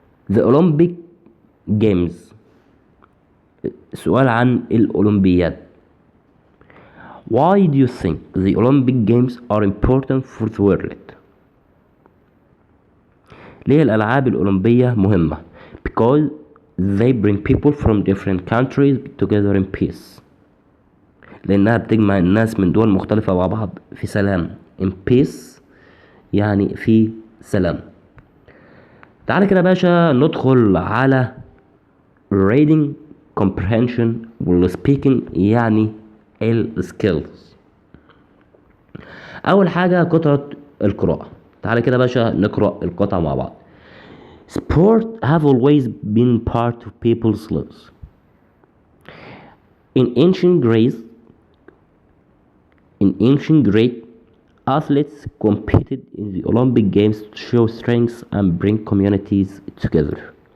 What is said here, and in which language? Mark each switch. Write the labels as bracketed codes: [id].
[en] The Olympic Games، [ar] سؤال عن الأولمبياد. [en] Why do you think the Olympic Games are important for the world. [ar] ليه الألعاب الأولمبية مهمة؟ [en] Because they bring people from different countries together in peace. [ar] لأنها بتجمع الناس من دول مختلفة مع بعض في سلام. [en] in peace [ar] يعني في سلام. تعالى كده باشا ندخل على [en] reading comprehension speaking [ar] يعني skills. أول حاجة قطعة القراءة. تعالى كده باشا نقرأ القطعة مع بعض. [en] Sport have always been part of people's lives. In ancient Greece, athletes competed in the Olympic Games to show strength and bring communities together.